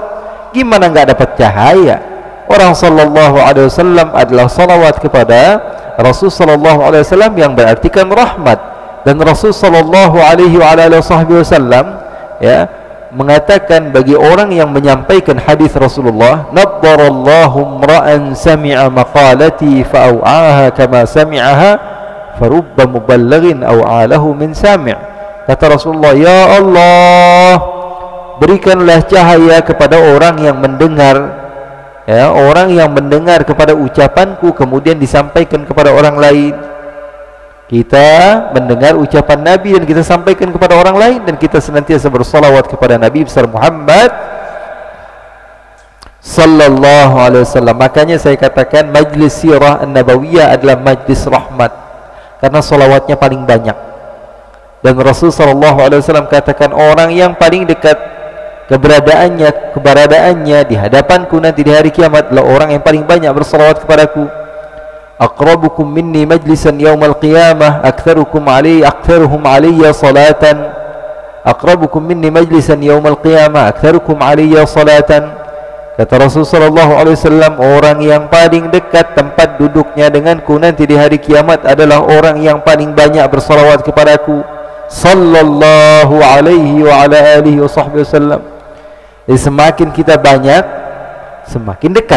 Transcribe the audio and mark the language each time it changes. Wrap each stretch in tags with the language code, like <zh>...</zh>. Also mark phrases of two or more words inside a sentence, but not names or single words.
<id>Gimana nggak dapat cahaya? Orang</id> <ar>صلى الله عليه وسلم</ar> <id>adalah salawat kepada Rasul</id> <ar>صلى الله عليه وسلم</ar> <id>yang berartikan rahmat. Dan Rasul</id> <ar>صلى الله عليه وسلم</ar> <id>ya mengatakan bagi orang yang menyampaikan hadis Rasulullah,</id> <ar>نضر الله امرأ سمع مقالتي فأوعاها كما سمعها فرب مبلغ أوعى له من سامع'.</ar> <id>Kata Rasulullah,</id> <ar>يا الله,</ar> <id>berikanlah cahaya kepada orang yang mendengar, ya, orang yang mendengar kepada ucapanku kemudian disampaikan kepada orang lain. Kita mendengar ucapan Nabi dan kita sampaikan kepada orang lain, dan kita senantiasa bersalawat kepada Nabi besar Muhammad</id> <ar>صلى الله عليه وسلم.</ar> <id>Makanya saya katakan</id> <ar>مجلس السيرة النبوية</ar> <id>adalah majlis rahmat, karena salawatnya paling banyak. Dan Rasul</id> <ar>صلى الله عليه وسلم</ar> <id>katakan orang yang paling dekat keberadaannya di hadapanku nanti di hari kiamat adalah orang yang paling banyak bersalawat kepadaku.</id> <ar>أقربكم مني مجلسا يوم القيامة أكثرهم علي صلاة. أقربكم مني مجلسا يوم القيامة أكثركم علي صلاة.</ar> <id>Kata Rasul</id> <ar>صلى الله عليه وسلم,</ar> <id>orang yang paling dekat tempat duduknya denganku nanti di hari kiamat adalah orang yang paling banyak bersalawat kepadaku</id> <ar>صلى الله عليه وعلى آله وسلم.</ar> <id>Jadi semakin kita banyak, semakin dekat.</id>